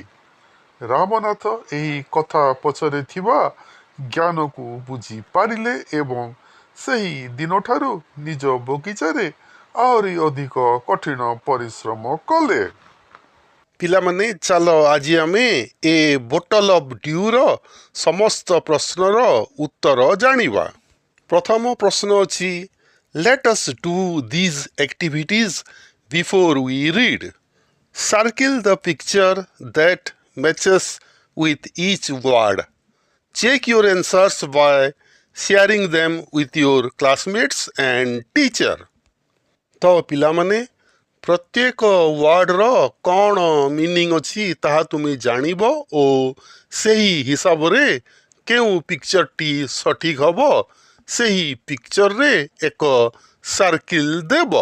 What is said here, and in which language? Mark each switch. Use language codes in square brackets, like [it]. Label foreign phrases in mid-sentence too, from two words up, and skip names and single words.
[or] ରାମନାଥ ଏହି କଥା ପଛରେ ଥିବା ଜ୍ଞାନକୁ ବୁଝିପାରିଲେ ଏବଂ ସେହି ଦିନଠାରୁ ନିଜ ବଗିଚାରେ ଆହୁରି ଅଧିକ କଠିନ ପରିଶ୍ରମ କଲେ। ପିଲାମାନେ, ଚାଲ ଆଜି ଆମେ ଏ ବୋଟଲ ଅଫ୍ ଡ୍ୟୁର ସମସ୍ତ ପ୍ରଶ୍ନର ଉତ୍ତର ଜାଣିବା। ପ୍ରଥମ ପ୍ରଶ୍ନ ଅଛି, [en] Let us do these activities before we read. Circle the picture that matches with each word. Check your answers by sharing them with your classmates and teacher. [or] ତ ପିଲାମାନେ ପ୍ରତ୍ୟେକ ୱାର୍ଡ଼ର କ'ଣ ମିନିଂ ଅଛି ତାହା ତୁମେ ଜାଣିବ ଓ ସେହି ହିସାବରେ କେଉଁ ପିକ୍ଚରଟି ସଠିକ୍ ହେବ ସେହି ପିକ୍ଚରରେ ଏକ ସାର୍କିଲ୍ ଦେବ।